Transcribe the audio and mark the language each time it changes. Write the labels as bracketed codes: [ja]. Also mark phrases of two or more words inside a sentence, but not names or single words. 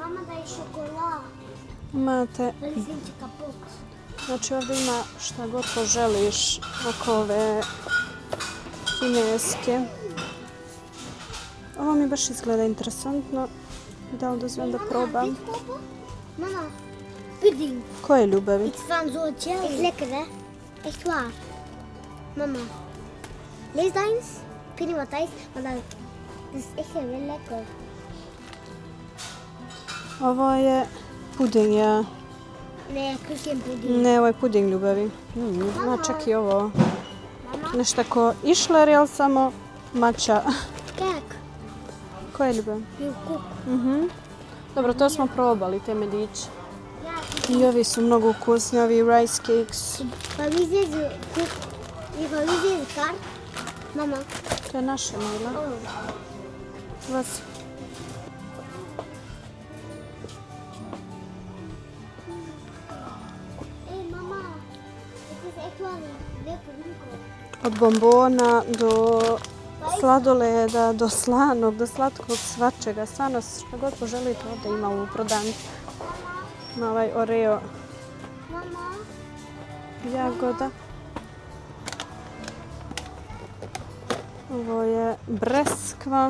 [bs] Imate, znači ovdje ima šta god poželiš oko ove kineske. Ovo mi baš izgleda interesantno. Da li dozvam da probam? [nl] Mama, pudding. [bs] Koje ljubavi? [nl] Het is van zo'n gel. Echt lekker, hè? Echt waar. Mama, lees dat eens. Ik weet niet wat dat is, maar dat is echt heel lekker. [bs] Ovo je puding, ja. [nl] Nee, ik wil geen pudding. [bs] Ne, ovo je puding, ljubavi. Ima čak i ovo. Nešto ko išler, jel samo matcha. [nl] Kijk, [bs] Koje je ljubav? [nl] heel koek. [bs] Dobro, to smo probali, te mediće. [nl] Ja, [bs] I ovi su mnogo ukusni, ovi [en] rice cakes. [nl] van wie is deze koek? Nee, van wie is deze kaart? Mama. [bs] To je naše, Najla. Oh. Vas. [nl] Hé, mama. Het is echt wel een leuke winkel. [bs] Od bombona do sladoleda, do slanog, do slatkog svačega. Stvarno, što god poželite ovdje ima u prodavnici. Ima ovaj Oreo [nl] Mama. [bs] jagoda. Ovo je breskva.